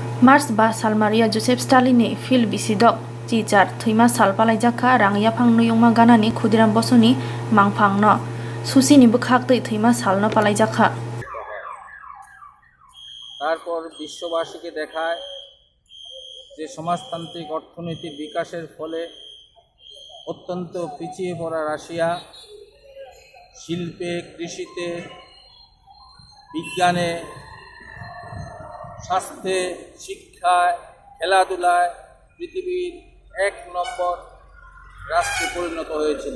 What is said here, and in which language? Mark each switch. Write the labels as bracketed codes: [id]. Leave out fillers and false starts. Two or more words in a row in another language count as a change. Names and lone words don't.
[trp] Mars ba Salmaria Joseph Stalin fil bisidok cicar thima salpalai jaka rangya phang nuyongma ganani khudiram bosoni mangphang no susini bukhak tei thima salno palai jaka [bn] তারপর বিশ্ববাসীকে দেখায় যে সমাজতান্ত্রিক অর্থনৈতিক বিকাশের ফলে অত্যন্ত পিছিয়ে পড়া রাশিয়া শিল্পে, কৃষিতে, বিজ্ঞানে, স্বাস্থ্যে, শিক্ষায়, খেলাধুলায় পৃথিবীর ১ নম্বর রাষ্ট্রে পরিণত হয়েছিল।